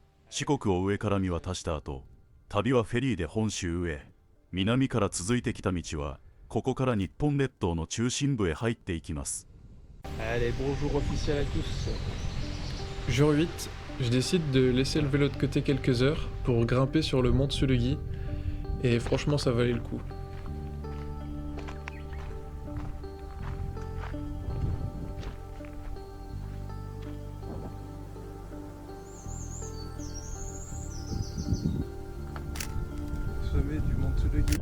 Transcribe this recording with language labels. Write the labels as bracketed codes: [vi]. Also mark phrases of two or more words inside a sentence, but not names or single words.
[ja] 四国を上から見渡した後、旅はフェリーで本州へ。南から続いてきた道は、ここから日本列島の中心部へ入っていきます。 [fr] Allez, bonjour officiel à tous. Jour 8, je décide de laisser le vélo de côté quelques heures pour grimper sur le mont Tsulugui, et franchement ça valait le coup. Sommet du mont Tsulugui.